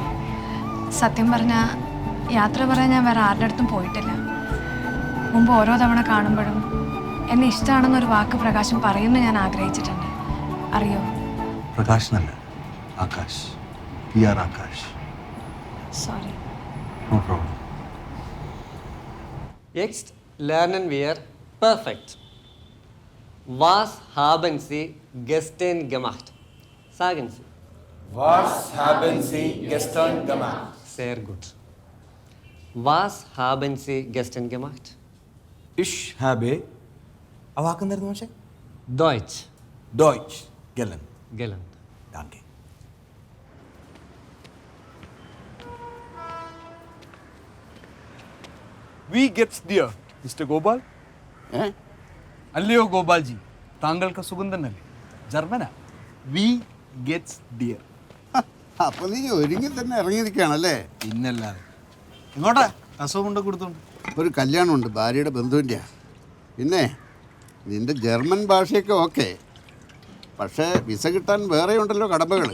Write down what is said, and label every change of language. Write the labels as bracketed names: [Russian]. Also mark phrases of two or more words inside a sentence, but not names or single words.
[Malayalam] സത്യം പറഞ്ഞാൽ യാത്ര പറയാൻ ഞാൻ വേറെ ആരുടെ അടുത്തും പോയിട്ടില്ല. മുമ്പ് ഓരോ തവണ കാണുമ്പോഴും എന്നെ ഇഷ്ടമാണെന്നൊരു വാക്ക് പ്രകാശം പറയുമെന്ന് ഞാൻ ആഗ്രഹിച്ചിട്ടുണ്ട്. അറിയോ? പ്രകാശനല്ല, ആകാശ്. ആകാശ്. സോറി. [English] no problem. [German] Jetzt lernen wir perfekt. Was haben Sie gestern gemacht? Sagen Sie. Was haben Sie gestern gemacht? Sehr gut. Was haben Sie gestern gemacht? Ich habe [Malayalam] ആ വാക്കെന്തായിരുന്നു പക്ഷേ? [German] Deutsch. Deutsch gelernt. Gelernt. Danke. Wie geht's dir, Mr. Gopal? [Malayalam] അല്ലയോ ഗോപാൽജി, താങ്കൾക്ക് സുഖം തന്നെയല്ലേ? [German] ജർമ്മനാ. wie geht's dir. [Malayalam] അപ്പൊ നീ ഒരുങ്ങി തന്നെ ഇറങ്ങിയിരിക്കുകയാണല്ലേ? പിന്നല്ലാതെ. ഇങ്ങോട്ടാ അസുഖം കൊണ്ട് കൊടുത്തോണ്ട്. ഒരു കല്യാണമുണ്ട്, ഭാര്യയുടെ ബന്ധുവിൻ്റെ. പിന്നെ നിന്റെ ജർമ്മൻ ഭാഷയൊക്കെ ഓക്കെ, പക്ഷേ വിസ കിട്ടാൻ വേറെ ഉണ്ടല്ലോ കടമ്പകൾ.